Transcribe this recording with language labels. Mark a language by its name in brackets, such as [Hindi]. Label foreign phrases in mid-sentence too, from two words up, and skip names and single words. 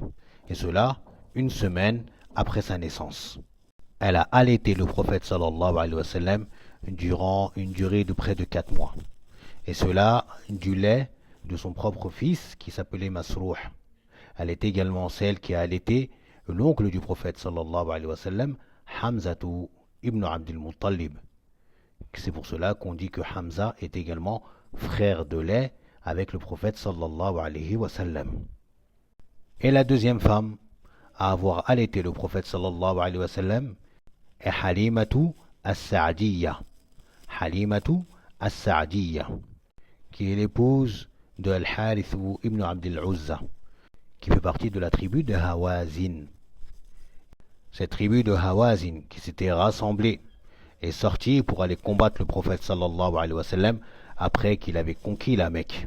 [French] Et cela, une semaine après sa naissance. Elle a allaité le prophète [Arabic] صلى الله عليه وسلم [French] durant une durée de près de 4 mois. Et cela du lait de son propre fils qui s'appelait Masrouh. Elle est également celle qui a allaité l'oncle du prophète [Arabic] صلى الله عليه وسلم, [French] Hamzatu ibn Abdul Muttalib. C'est pour cela qu'on dit que Hamza est également frère de lait avec le prophète [Arabic] صلى الله عليه وسلم. [French] Et la deuxième femme à avoir allaité le prophète [Arabic] صلى الله عليه وسلم [French] est Halimatu as-Sa'diyya. Halimatu as-Sa'diyya, qui est l'épouse de Al-Harith ibn Abdul Uzza, qui fait partie de la tribu de Hawazin. Cette tribu de Hawazin qui s'était rassemblée est sortie pour aller combattre le prophète [Arabic] صلى الله عليه وسلم [French] après qu'il avait conquis la Mecque.